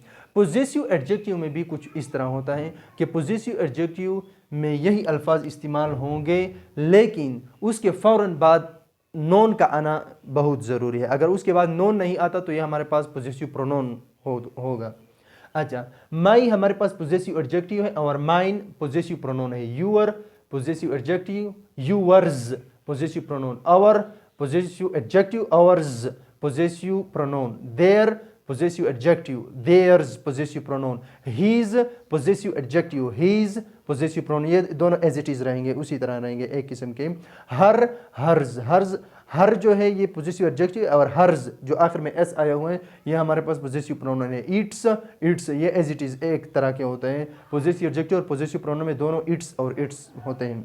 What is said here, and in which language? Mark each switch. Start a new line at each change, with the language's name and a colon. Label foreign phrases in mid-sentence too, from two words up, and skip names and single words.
English: possessive adjective
Hindi: में भी कुछ इस तरह होता है कि
English: possessive adjective
Hindi: में यही अल्फाज इस्तेमाल होंगे लेकिन उसके फ़ौरन बाद नोन का आना बहुत ज़रूरी है। अगर उसके बाद नोन नहीं आता तो यह हमारे पास
English: possessive pronoun
Hindi: होगा। अच्छा, माई हमारे पास
English: possessive adjective
Hindi: है और
English: mine possessive pronoun
Hindi: है।
English: your possessive adjective, yours possessive pronoun, our possessive adjective, ours possessive pronoun, their possessive adjective, theirs possessive pronoun, his possessive adjective, his possessive pronoun,
Hindi: ये दोनों
English: as it is
Hindi: रहेंगे, उसी तरह रहेंगे एक किस्म के। हर, हर्ज, हर जो है ये
English: possessive adjective
Hindi: और हर्ज जो आखिर में एस आया हुआ है ये हमारे पास
English: possessive pronoun
Hindi: है। इट्स ये
English: as it is
Hindi: एक तरह के होते हैं,
English: possessive adjective
Hindi: और
English: possessive pronoun
Hindi: में दोनों इट्स और इट्स होते हैं।